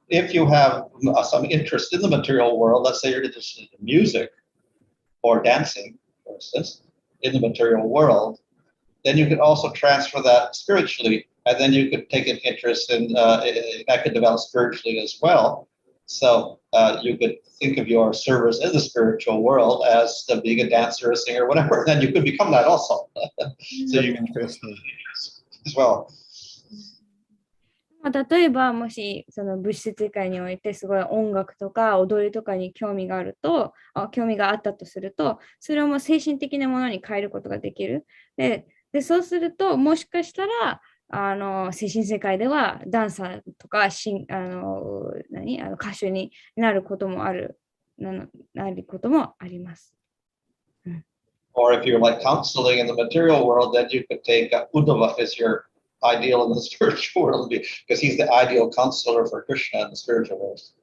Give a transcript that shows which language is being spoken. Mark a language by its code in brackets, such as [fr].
[en] If you have some interest in the material world, let's say you're interested in music or dancing, for instance, in the material world, then you could also transfer that spiritually, and then you could take an interest in that could develop spiritually as well. So you could think of your service in the spiritual world as being a dancer, a singer, whatever. Then you could become that also. So you can interest as well. [ja] 例えばもしその物質世界においてすごい音楽とか踊りとかに興味があったとすると、それをもう精神的なものに変えることができる。でそうするともしかしたら精神世界ではダンサーとか歌手になることもあります。 [en] Or if you're like counseling in the material world, then you could take Uddhava as your ideal in the spiritual world because he's the ideal counselor for Krishna in the spiritual world.